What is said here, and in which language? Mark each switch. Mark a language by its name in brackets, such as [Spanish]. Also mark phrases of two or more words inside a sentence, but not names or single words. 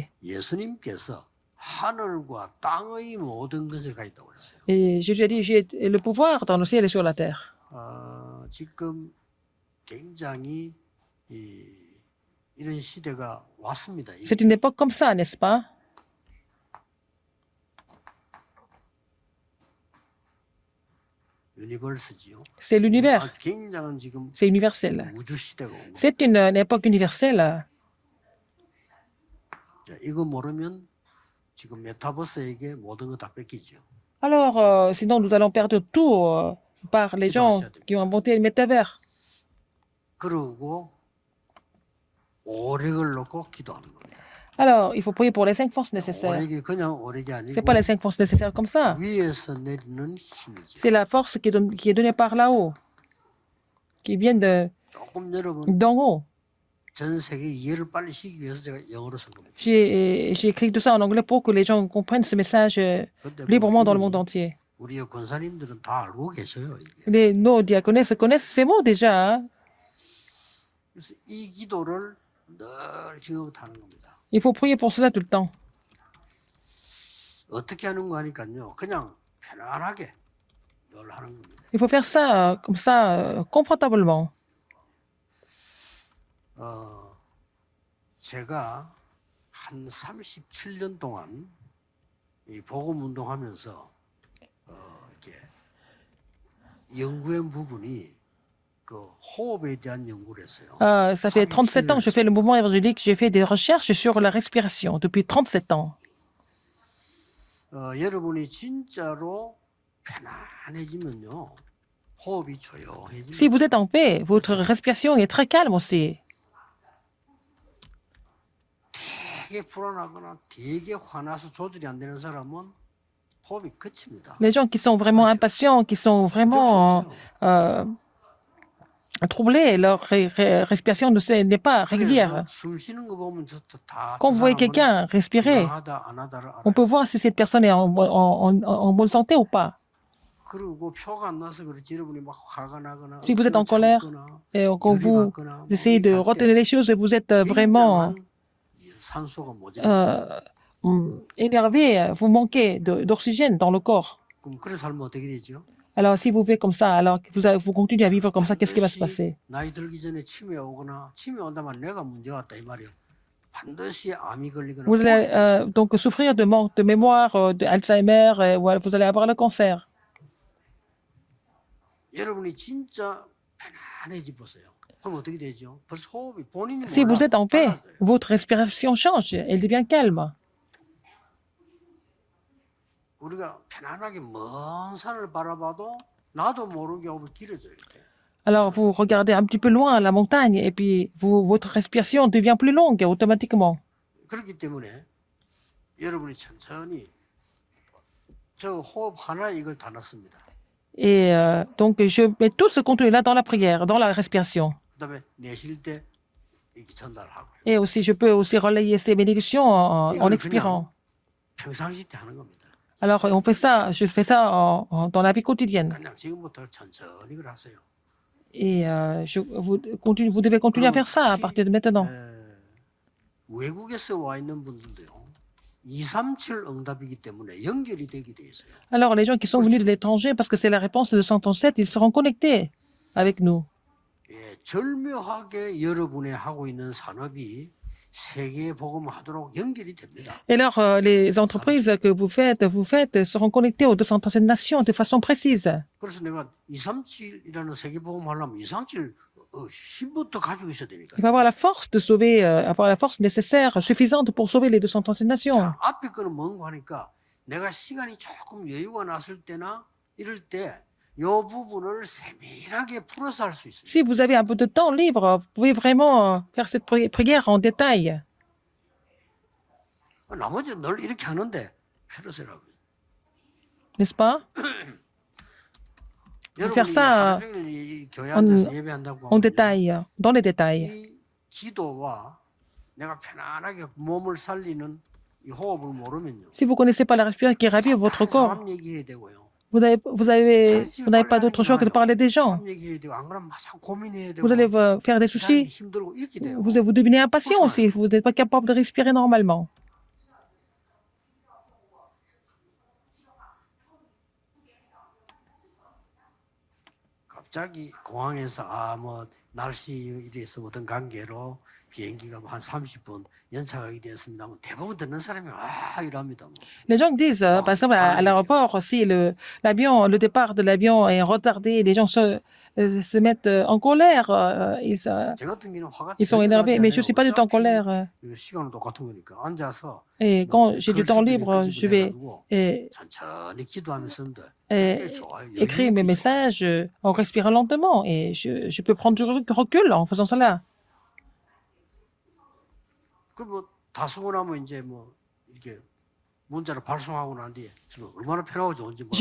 [Korean] 예수님께서 하늘과 땅의 모든 것을 가졌다고 그랬어요. [French] Et Jésus a dit, j'ai le pouvoir dans le ciel et sur la terre. [Korean] 지금 굉장히 이런 시대가 왔습니다. [French] C'est une époque comme ça, n'est-ce pas? [Korean] 유니버스지요. [French] C'est l'univers. [Korean] 아주 굉장한 지금 [French] C'est universel. [Korean] 우주 시대가 온 거예요. [French] C'est une époque universelle. [Korean] 자, 이거 모르면 지금 메타버스에게 모든 거 다 뺏기죠. [French] Alors, sinon, nous allons perdre tout par les gens qui ont inventé le métavers. [Korean] 그러고 오력을 놓고 기도하는 겁니다. [French] Alors, il faut prier pour les 5 forces nécessaires. [Korean] 오력이 그냥 오력이 아니고 [French] C'est pas les 5 forces nécessaires comme ça. [Korean] 위에서 내리는 힘이죠. [French] C'est la force qui est donnée par là-haut, qui vient [Korean] 조금 여러분 [French] d'en haut. [Korean] 전 세계 이해를 빨리 시키기 위해서 제가 영어로 쓴 겁니다. [French] J'ai écrit tout ça en anglais pour que les gens comprennent ce message [Korean] 근데 [French] librement dans le [Korean] 이미 [French] monde entier. [Korean] 우리 권사님들은 다 알고 계셔요. 이게. [French] Nos diaconesses connaissent ces mots déjà. Hein. [Korean] 그래서 이 기도를 늘 지금부터 하는 겁니다. [French] Il faut prier pour cela tout le temps. [Korean] 어떻게 하는 거 하니까요. 그냥 편안하게 늘 하는 겁니다. [French] Il faut faire ça comme ça, confortablement. [Korean] 제가 한 37년 동안 이 복음 운동하면서 이렇게 연구한 부분이 그 호흡에 대한 연구를 했어요. [French] Ça fait 37 ans que je fais le mouvement évangélique. J'ai fait des recherches sur la respiration depuis 37 ans. [Korean] 여러분이 진짜로 편안해지면요. 호흡이 조용해집니다. [French] Si vous êtes en paix, votre respiration est très calme aussi. [Korean] 되게 불안하거나 되게 화나서 조절이 안 되는 사람은 호흡이 그칩니다. [French] Les gens qui sont vraiment impatients, qui sont vraiment troublés, leur respiration n'est pas régulière. [Korean] 그래서 숨 쉬는 거 보면 저도 다 [French] Quand vous voyez quelqu'un respirer, [Korean] 건강하다 안 하다를 [French] on [Korean] 알아요. [French] peut voir si cette personne est en bonne santé ou pas. [Korean] 그리고 표가 안 나서 그렇지 여러분이 막 화가 나거나 [French] Si vous êtes en [Korean] 억지로 [French] colère, [Korean] 참거나 [French] Et quand [Korean] 열이 [French] vous [Korean] 받거나 뭐 [French] essayez de [Korean] 이렇게 할 때 [French] retenir les choses et vous êtes vraiment [Korean] 굉장한 산소가 모자랍니다. [French] énervé, vous manquez d'oxygène dans le corps. [Korean] 그럼 그래 살면 어떻게 되죠? Alors, si vous vivez comme ça, alors que vous continuez à vivre comme ça, qu'est-ce qui va se passer? 나이 들기 전에 치매 오거나 치매 온다면 내가 문제가 왔다 이 말이에요. 반드시 암이 걸리거나 [French] Vous allez donc souffrir de manque de mémoire, d'Alzheimer, ou vous allez avoir le cancer. [Korean] 여러분이 진짜 편안해지 보세요. 그럼 어떻게 되죠? 벌써 호흡이 본인이 [French] Si vous [Korean] 몰라 [French] êtes en paix, [Korean] 달라져요. [French] votre respiration change, elle devient calme. [Korean] 우리가 편안하게 먼 산을 바라봐도 나도 모르게 호흡이 길어져요. 이렇게. [French] Alors, vous regardez un petit peu loin la montagne et puis votre respiration devient plus longue automatiquement. [Korean] 그렇기 때문에 여러분이 천천히 저 호흡 하나에 이걸 다 넣습니다. [French] Et donc, je mets tout ce contenu-là dans la prière, dans la respiration. [Korean] 그다음에 내쉴 때 이렇게 전달하고 [French] Et aussi, je peux aussi relayer ces bénédictions en expirant. [Korean] 평상시 때 하는 겁니다. [French] Alors, on fait ça, je fais ça dans la vie quotidienne. [Korean] 그냥 지금부터 천천히 그걸 하세요. [French] Et vous devez continuer à faire ça à partir de maintenant. [Korean] 외국에서 와 있는 분들도요. 237 응답이기 때문에 연결이 되게 돼 있어요. [French] Alors, les gens qui sont venus de l'étranger, parce que c'est la réponse de 137, ils seront connectés avec nous. [Korean] 예, 절묘하게 여러분의 하고 있는 산업이 세계 복음하도록 연결이 됩니다. [French] Et alors, les entreprises que vous faites seront connectées aux 237 nations de façon précise. [Korean] 그래서 내가 237이라는 세계 복음 하려면 237 힘부터 가지고 있어야 되니까. [French] Il faut avoir la force de sauver, avoir la force nécessaire, suffisante pour sauver les 237 nations. [Korean] 자, 앞에 거는 뭔가 하니까 내가 시간이 조금 여유가 났을 때나 이럴 때 이 부분을 세밀하게 풀어서 할 수 있어요. [French] Si vous avez un peu de temps libre, vous pouvez vraiment faire cette prière en détail. [Korean] 나머지는 늘 이렇게 하는데 필요세라고. [French] N'est-ce pas? [Korean] 여러분이 [French] ça, [Korean] 하루 종일 이 교회 앉아서 예배한다고 [French] En [Korean] 하면 [French] détail, dans les détails. [Korean] 이 기도와 내가 편안하게 몸을 살리는 이 호흡을 모르면요. [French] Si vous ne connaissez pas la respiration qui ravive votre corps, [Korean] 사람 얘기해야 되고요. [French] vous n'avez pas d'autre choix que de parler des gens. [Korean] 사람 얘기해야 되고 안 그러면 막 고민해야 되고 [French] Vous allez faire des [Korean] 기다리기 [French] soucis. [Korean] 힘들고 이렇게 돼요. [French] Vous devenez impatient aussi. Vous n'êtes pas capable de respirer normalement. [Korean] 갑자기 공항에서 뭐 날씨 이래서 어떤 관계로 비행기가 한 30분 연착하게 되었습니다. 대부분 듣는 사람이 이랍니다. [French] Les gens disent, par exemple, à l'aéroport, si le départ de l'avion est retardé, les gens se mettent en colère. [Korean] 제 같은 경우는 화가 [French] Ils sont énervés. Mais je ne suis pas du tout en colère. [Korean] 시간은 똑같은 거니까 앉아서 [French] Et quand j'ai du temps libre, je vais [Korean] 천천히 기도하면서 [French] écrire mes messages en respirant lentement. Et je peux prendre du recul en faisant cela. [Korean] 그뭐 다수고 나면 이제 뭐 이렇게 문자를 발송하고 난 뒤에 얼마나 편하고 좋은지 뭐